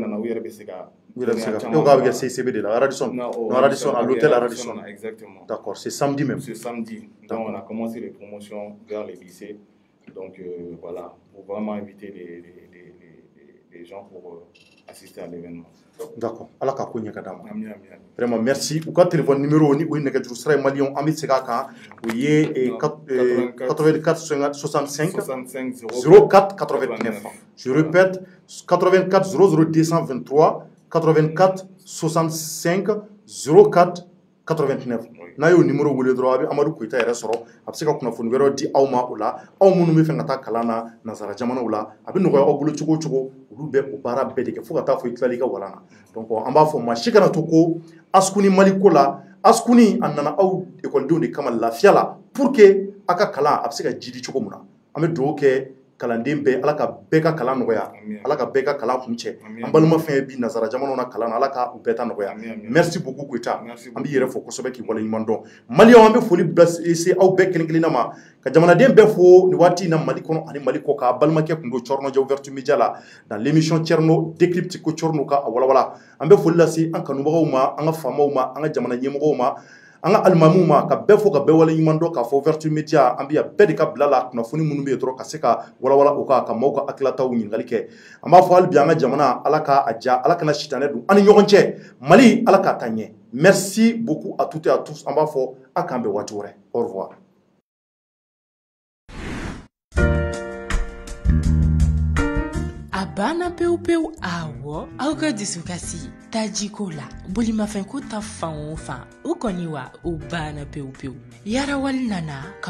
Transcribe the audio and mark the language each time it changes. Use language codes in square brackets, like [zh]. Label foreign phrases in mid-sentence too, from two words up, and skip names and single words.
[fr] à l'hôtel Radisson. Exactement. D'accord, c'est samedi même. C'est samedi. Donc, on a commencé les promotions vers les lycées. Donc, voilà, pour vraiment inviter les gens pour assister à l'événement. [bm] D'accord. Allah ka ko ɲɛ ka d'a ma. [fr] Vraiment merci. [bm] U ka téléphone numéro ni o ye nɛgɛjuru sira ye maliyɛnw an bɛ segin a kan o ye 84 65 04 89. [fr] Je répète 84 00 223 84 65 04 89. [bm] N'a y'o numéro wele dɔrɔn a bɛ Amadu Koyita yɛrɛ sɔrɔ a bɛ se ka kunnafoni wɛrɛw di aw ma o la aw minnu bɛ fɛ ka taa kalan na nanzara jamanaw la a bɛ nɔgɔya aw bolo cogo o cogo olu bɛ o baara bɛɛ de kɛ fo ka taa fɔ i tilali ka walan na donc an b'a fɔ maa si kana to ko Ascouni Mali ko la Ascouni a nana aw ekɔlidenw de kama lafiya la [fr] pour que [bm] a ka kalan a bɛ se ka jidi cogo min na an bɛ dugawu kɛ kalanden bɛɛ Ala ka bɛɛ ka kalan nɔgɔya Ala ka bɛɛ ka kalan kuncɛ an balima fɛn bi nanzara jamanaw na kalan na Ala ka u bɛɛ ta nɔgɔya [fr] merci beaucoup [bm] Koyita an b'i yɛrɛ fɔ kosɛbɛ k'i waleɲuman dɔn maliyɛnw an bɛ foli se aw bɛɛ kelen kelenna ma ka jamanaden bɛɛ fo nin waati in na Mali kɔnɔ ani Mali kɔ ka balimakɛ kun don Cɔrɔnɔjɛ Ouverture Media la [fr] dans l'émission Thierno décrypte [bm] ko Cɔrɔnɔ ka a walawala an bɛ foli lase an kanubagaw ma an ka faamaw ma an ka jamana ɲɛmɔgɔw ma an ka alimamuw ma ka bɛɛ fo ka bɛɛ waleɲuman dɔn k'a fɔ Ouverture Media an bɛ yan bɛɛ de ka bila la kunnafoni minnu bɛ yen dɔrɔn ka se ka walawala o kan ka maaw ka hakilataw ɲininkali kɛ an b'a fɔ hali bi an ka jamana Ala ka a diya Ala kana sitanɛ don an ni ɲɔgɔn cɛ Mali Ala k'a taa ɲɛ [fr] merci beaucoup à toutes et à tous [bm] an b'a fɔ a k'an bɛn waati wɛrɛ [fr] au revoir. [bm] A banna pewu pewu awɔ aw ka dusukasi tajiko la bolimafɛnko ta fan o fan o kɔni wa o banna pewu pewu yarawali nana ka